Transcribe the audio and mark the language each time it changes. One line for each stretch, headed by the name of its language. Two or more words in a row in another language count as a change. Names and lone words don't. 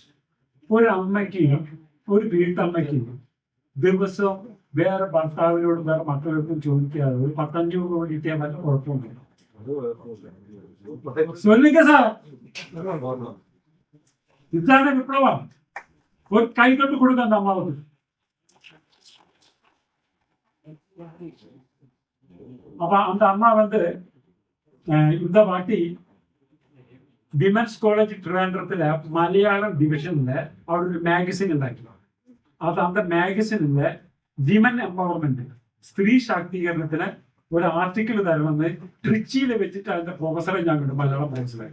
Malayalam: ഒരമ്മയ്ക്ക്, ഒരു വീട്ടമ്മയ്ക്ക് ദിവസം വേറെ ഭർത്താവിനോടും വേറെ മക്കളോടും ചോദിക്കാതെ ഒരു 15 രൂപ കിട്ടിയാൽ വല്ല കുഴപ്പമൊന്നുമില്ല. ഇതാണ് വിപ്ലവം. ഒരു കൈകൊണ്ട് കൊടുക്കാൻ അമ്മാവത്.
Tamil: அப்ப அந்த அம்மா இந்த வாட்டி
Malayalam: വിമൻസ് കോളേജ് ട്രിവാൻഡ്രത്തിലെ മലയാളം ഡിവിഷനില് അവിടെ ഒരു മാഗസിൻ ഉണ്ടാക്കി. അത് அந்த മാഗസിനില്
English: women empowerment,
Malayalam: സ്ത്രീ ശാക്തീകരണത്തിന് ഒരു ആർട്ടിക്കിൾ തരണമെന്ന് ട്രിച്ചിയിൽ വെച്ചിട്ട് അതിന്റെ പ്രൊഫസറെ ഞാൻ കണ്ടു, മലയാളം പ്രൊഫസറെ.